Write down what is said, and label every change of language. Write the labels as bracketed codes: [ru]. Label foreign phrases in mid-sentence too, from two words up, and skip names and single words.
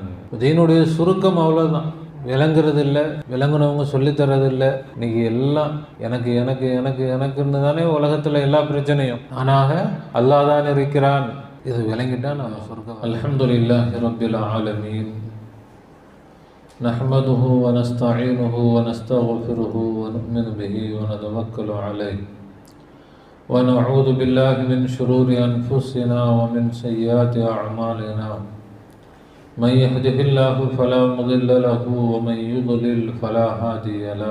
[ta] தீனுடைய சுருக்கம் அவ்வளோதான். விளங்குறது இல்லை, விளங்குனவங்க சொல்லித்தரதில்லை. இன்னைக்கு எல்லாம் எனக்கு எனக்கு எனக்கு எனக்குன்னு தானே உலகத்தில் எல்லா பிரச்சனையும். ஆனாக அல்லாஹ் தான் இருக்கிறான், இது விளங்கிட்டா நான் சொர்க்கம். [ar] الحمد لله رب العالمين. نحمده ونستعينه ونستغفره ونؤمن به ونتوكل عليه ونعوذ بالله من شرور أنفسنا ومن سيئات أعمالنا. من يهده الله فلا مضل له ومن يضلل فلا هادي له.